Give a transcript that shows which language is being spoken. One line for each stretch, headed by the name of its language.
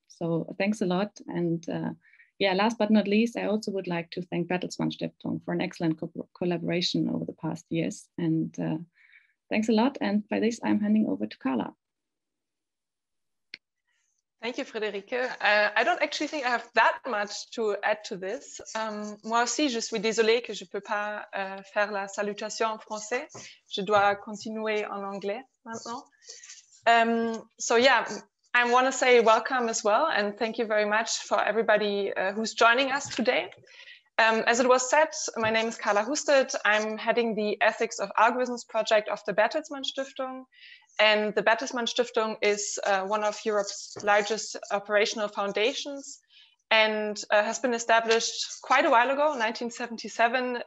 English: So thanks a lot. And last but not least, I also would like to thank Bertelsmann Stiftung for an excellent collaboration over the past years. And thanks a lot. And by this, I'm handing over to Carla. Thank you, Friederike. I don't actually think I have that much to add to this.
French: Moi aussi, je suis désolée que je peux pas faire la salutation en français. Je dois continuer en anglais maintenant.
English: So yeah, I want to say welcome as well, and thank you very much for everybody who's joining us today. As it was said, my name is Carla Husted. I'm heading the Ethics of Algorithms project of the Bertelsmann Stiftung. And the Bertelsmann Stiftung is one of Europe's largest operational foundations and has been established quite a while ago, 1977.